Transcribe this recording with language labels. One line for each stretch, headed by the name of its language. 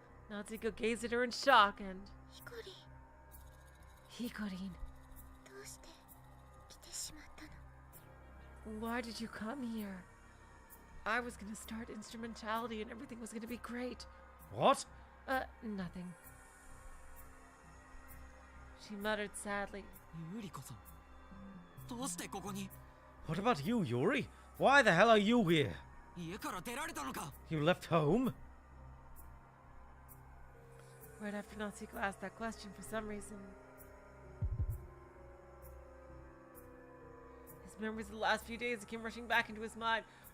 English: Natsuko gazed at her in shock and...
Japanese: ヒコリン
English: Hikorin,
Japanese: どうして来てしまったの
English: why did you come here? I was gonna start instrumentality and everything was gonna be great. What? Nothing. She muttered sadly.
Japanese: ユーリこそどうしてここに？
English: What about you, Yuri? Why the hell are you here?
Japanese: 家から出られたのか。
English: You left home? Right after Natsuko asked that question, for some reason, his memories of the last few days came rushing back into his mind.